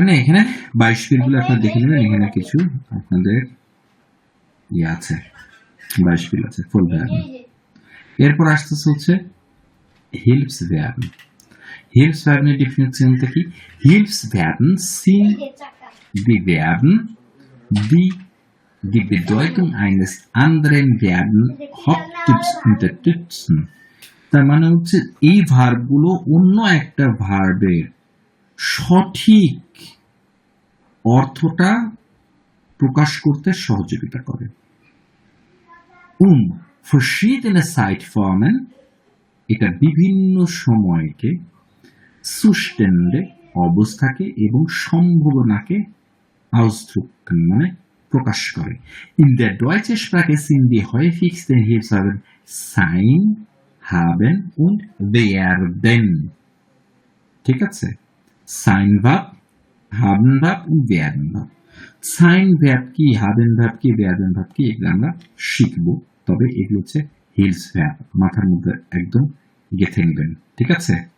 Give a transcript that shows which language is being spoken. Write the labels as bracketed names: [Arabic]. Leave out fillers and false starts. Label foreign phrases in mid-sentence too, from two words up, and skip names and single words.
[Bangla] না এখানে 22 গুলো আপনারা দেখে নেবেন, এখানে কিছু আপনাদের আছে, 22 আছে [English] full verb. [Bangla] এরপর আসতেছে হচ্ছে [German] Hilfs Verb. Hilfs Verb [Bangla] ডেফিনিশনটা কি? [German] Hilfsverben sind die Verben, die die Bedeutung eines anderen Verben Haupttyps unterstützen. [Bangla] তার মানে হচ্ছে এই ভার্বগুলো অন্য একটা ভার্বের সঠিক অর্থটা প্রকাশ করতে সহযোগিতা করে। [German] verschiedene Zeitformen, [Bangla] এটা বিভিন্ন সময়কে, Zustände অবস্থাকে এবং সম্ভাবনাকে ausdrücken মানে প্রকাশ করে। [German] In der deutschen Sprache sind die häufigsten Hilfsverben sein, haben und werden। [Bangla] ঠিক আছে? [German] Sein Verb, haben Verb und werden Verb। Sein Verb [Bangla] কি, [German] haben Verb [Bangla] কি, [German] werden Verb [Bangla] কি, এগুলো আমরা শিখবো। তবে এগুলো হচ্ছে [German] Hilfs Verb, [Bangla] মাথার মধ্যে একদম গেঁথে নেবেন। ঠিক আছে?